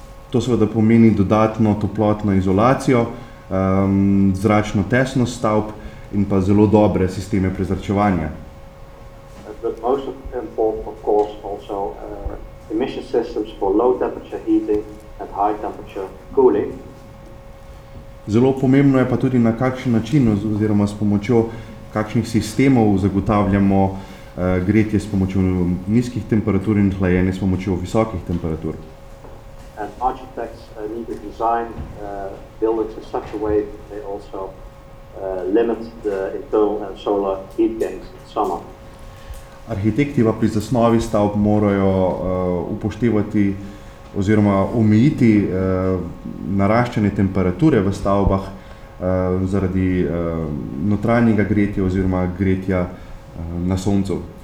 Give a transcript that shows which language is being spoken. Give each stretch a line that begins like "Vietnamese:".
Slovenian: To seveda pomeni dodatno toplotno izolacijo, zračno tesnost stavb in pa zelo dobre sisteme prezračevanja.
English: But most important, of course, also emission systems for low temperature heating and high temperature cooling.
Slovenian: Zelo pomembno je pa tudi na kakšen način oziroma s pomočjo kakšnih sistemov zagotavljamo gretje s pomočjo nizkih temperatur in hlajenje s pomočjo visokih temperatur.
English: And architects need to design buildings in such a way that they also limit the internal and solar heat gains in summer.
Slovenian: Arhitekti pa pri zasnovi stavb morajo upoštevati oziroma omejiti naraščanje temperature v stavbah zaradi notranjega gretja oziroma gretja na soncu.